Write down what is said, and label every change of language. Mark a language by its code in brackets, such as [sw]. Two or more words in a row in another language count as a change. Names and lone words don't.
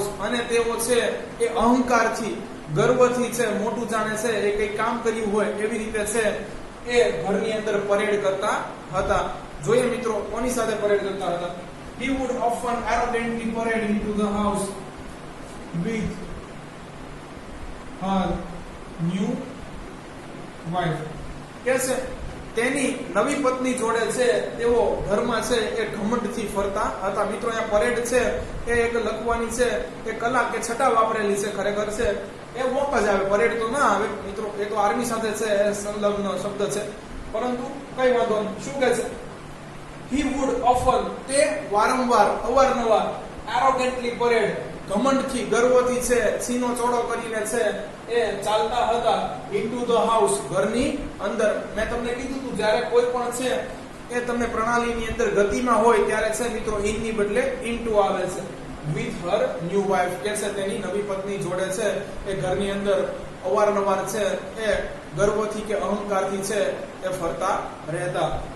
[gu] અને તેઓ છે એ અહંકારથી, ગર્વથી છે મોટું જાણે છે એ કઈ કામ કર્યું હોય એવી રીતે છે એ ઘરની અંદર પરેડ કરતા હતા. જોઈએ મિત્રો કોની સાથે પરેડ કરતા હતા. [en] he would often arrogantly parade into the house with her new wife. [gu] કે છે તેની નવી પત્ની જોડે છે તેઓ ઘરમાં છે એ ઘમંડથી ફરતા હતા. મિત્રો અહીંયા પરેડ છે એ એક લખવાની છે એ કલા કે છટા વાપરેલી છે. ખરેખર છે એ વોક જ આવે, પરેડ તો ના આવે મિત્રો. એ તો આર્મી સાથે છે એ સંલગ્ન શબ્દ છે, પરંતુ કઈ વાંધો નહીં. શું કહે છે? [en] he would often [gu] તે વારંવાર, અવારનવાર, [en] arrogantly parade [gu] ઘમંડથી, ગર્વથી છે સીનો ચોડો કરીને છે એ ચાલતા હતા [en] into the house, [gu] ઘરની અંદર. મેં તમને કીધું હતું જ્યારે કોઈ પણ છે એ તમને પ્રણાલીની અંદર ગતિમાં હોય ત્યારે છે મિત્રો ઇન ની બદલે ઇન્ટુ આવે છે. [en] with her new wife [gu] કે છે તેની નવી પત્ની જોડે છે એ ઘરની અંદર અવારનવાર છે એ ગર્વથી કે અહંકારથી છે એ ફરતા રહેતા.